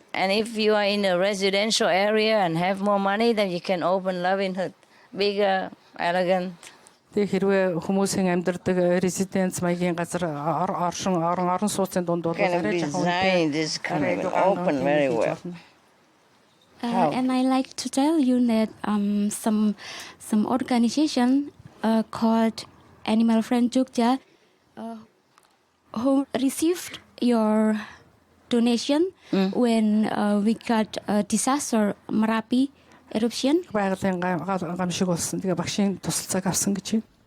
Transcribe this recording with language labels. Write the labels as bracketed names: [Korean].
[English] And if you are in a residential area and have more money, then you can open Loving Hood. Bigger, elegant. [Mongolian] Тэгээ хэрвээ хүмүүсийн амьдардаг резиденц маягийн газар орон сууцны дунд бол [English] Kind of [Mongolian] арай жоохон [English] design this kind of open very well. How? And I like to tell you that some organization called Animal Friend Jogja who received your donation when we got a disaster Merapi eruption. [Mongolian] байгалийн гамшиг болсон. Тэгээ багшийн тусалцааг авсан гэж байна.